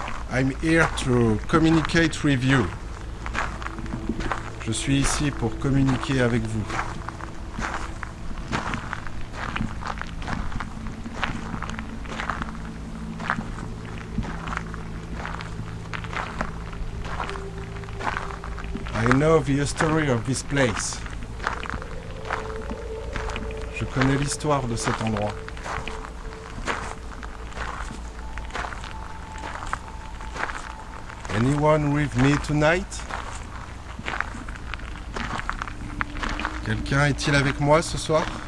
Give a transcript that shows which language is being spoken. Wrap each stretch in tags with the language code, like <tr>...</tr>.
<en>I'm here to communicate with you.</en> <fr>Je suis ici pour communiquer avec vous.</fr> <en>I know the history of this place.</en> <fr>Je connais l'histoire de cet endroit.</fr> <en>Anyone with me tonight?</en> <fr>Quelqu'un est-il avec moi ce soir?</fr>